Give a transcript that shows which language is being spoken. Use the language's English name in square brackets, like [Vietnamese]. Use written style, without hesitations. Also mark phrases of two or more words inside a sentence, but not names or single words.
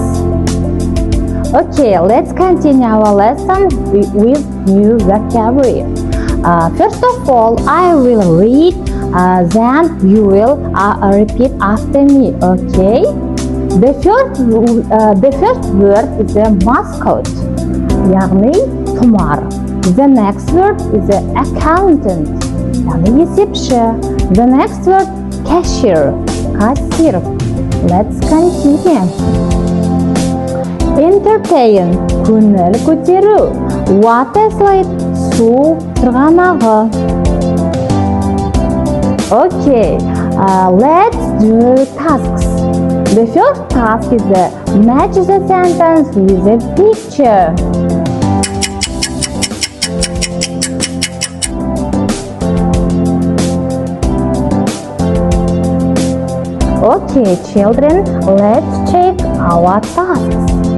[English] Okay, let's continue our lesson with new vocabulary. First of all, I will read, then you will repeat after me, okay? The first word is a mascot, [Kazakh] яғни тұмар. [English] The next word is a accountant, [Kazakh] яғни есепші. [English] The next word cashier, кассир. Let's continue. Entertain, [Kazakh] көңіл көтеру. [English] Water slide, [Kazakh] су сырғанағы. [English] Okay, let's do tasks. The first task is match the sentence with a picture. Okay, children, let's check our tasks.